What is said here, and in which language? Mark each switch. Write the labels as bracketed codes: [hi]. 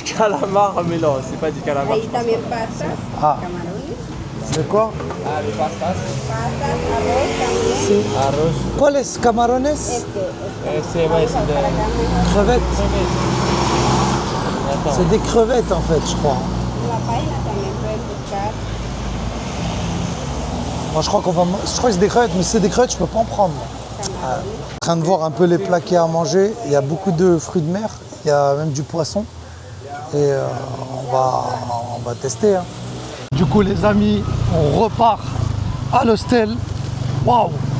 [fr] calamar, mais non, c'est pas du calamar. [es] Ahí también pastas, Ah. camarones, [fr] C'est quoi? Ah, les pastas. [es] pastas, arroz también. Arroz. ¿Cuáles camarones? [fr] C'est ouais, c'est de... Crevettes. Attends. C'est des crevettes en fait, je crois. [es] La paella también puedes buscar. [fr] Moi, je crois que c'est des crevettes, mais si c'est des crevettes, je peux pas en prendre. En train de voir un peu les plats qu'il y a à manger. Il y a beaucoup de fruits de mer, il y a même du poisson. Et on va tester. Hein. Du coup, les amis, on repart à l'hostel. Waouh!